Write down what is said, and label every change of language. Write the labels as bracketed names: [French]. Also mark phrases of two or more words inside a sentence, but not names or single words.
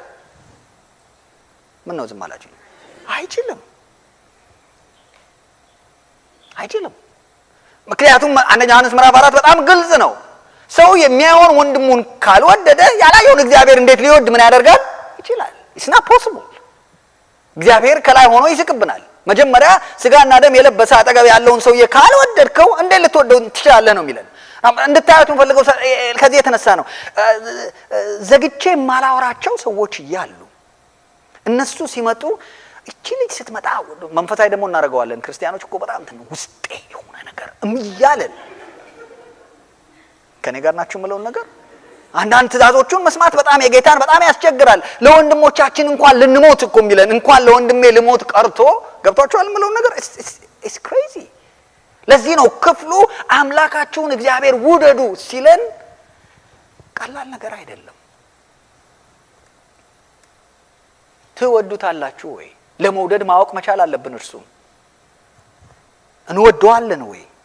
[Amharic] ምን ነው ዝም አላችሁ? አይችልም። ምክንያቱም አንደኛ ዮሐንስ ምዕራፍ 4 በጣም ግልጽ ነው። ሰው የሚያየውን ወንድሙን ካልወደደ ያላየውን እግዚአብሔር እንዴት ሊወድ ምን ያደርጋል? ይችላል? [English] It's not possible። [Amharic] እግዚአብሔር ከላይ ሆኖ ይስቅብናል። መጀመሪያ ስጋና ደም የለበሰ አጠገብ ያለውን ሰውዬ ካልወደድከው እንዴት ልትወደው ትችላለህ ነው የሚለን። እንድታዩት እንፈልገው ከዚህ የተነሳ ነው። ዘግቼ ማላወራቸው ሰዎች እያሉ እነሱ ሲመጡ እቺ ልጅ ስትመጣ መንፈሳዊ ደግሞ እናደርገዋለን። ክርስቲያኖች እኮ በጣም ውስጤ የሆነ ነገር እያለን ከኔ ጋር ናችሁ የምለውን ነገር አንዳንድ ትእዛዞቹን መስማት በጣም የጌታን በጣም ያስቸግራል። ለወንድሞቻችን እንኳን ልንሞት እኮ የሚለን እንኳን ለወንድሜ ልሞት ቀርቶ ገብቷችኋል የምለውን ነገር [English] it's crazy። [Amharic] ለዚህ ነው ክፍሉ አምላካችሁን እግዚአብሔር ውደዱ ሲለን ቀላል ነገር አይደለም። ትወዱታላችሁ ወይ? ለመውደድ ማወቅ መቻል አለብን። እርሱም እንወደዋለን ወይ?